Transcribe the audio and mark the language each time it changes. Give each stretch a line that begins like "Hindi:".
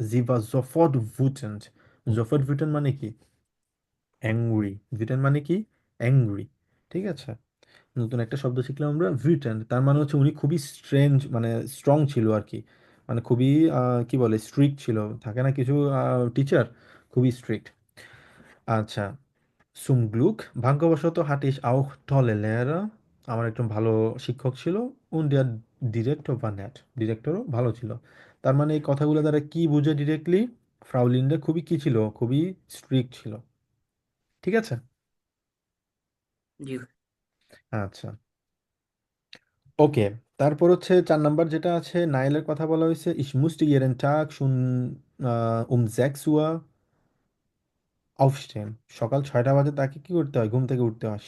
German: sie war sofort wütend, sofort wütend
Bangla: মানে কি? Angry.
German: wütend
Bangla: মানে কি? অ্যাংরি, ঠিক আছে। নতুন একটা শব্দ শিখলাম আমরা, wütend, তার মানে হচ্ছে উনি খুবই স্ট্রেঞ্জ মানে স্ট্রং ছিল আর কি, মানে খুবই কি বলে স্ট্রিক্ট ছিল, থাকে না কিছু টিচার খুবই স্ট্রিক্ট।
German: আচ্ছা, zum Glück,
Bangla: ভাগ্যবশত
German: hatte ich auch tolle Lehrer,
Bangla: আমার একজন ভালো শিক্ষক ছিল,
German: und der Direktor war nett,
Bangla: ডিরেক্টরও ভালো ছিল। তার মানে এই কথাগুলো দ্বারা কি বুঝে ডিরেক্টলি? ফ্রাউ লিন্ডা খুবই কি ছিল, খুবই স্ট্রিক্ট ছিল, ঠিক আছে। জি আচ্ছা, ওকে। তারপর হচ্ছে 4 নাম্বার যেটা আছে, নাইলের কথা বলা হয়েছে,
German: ich musste jeden Tag schon um 6 Uhr aufstehen,
Bangla: সকাল 6টা বাজে তাকে কি করতে হয়, ঘুম থেকে উঠতে হয়।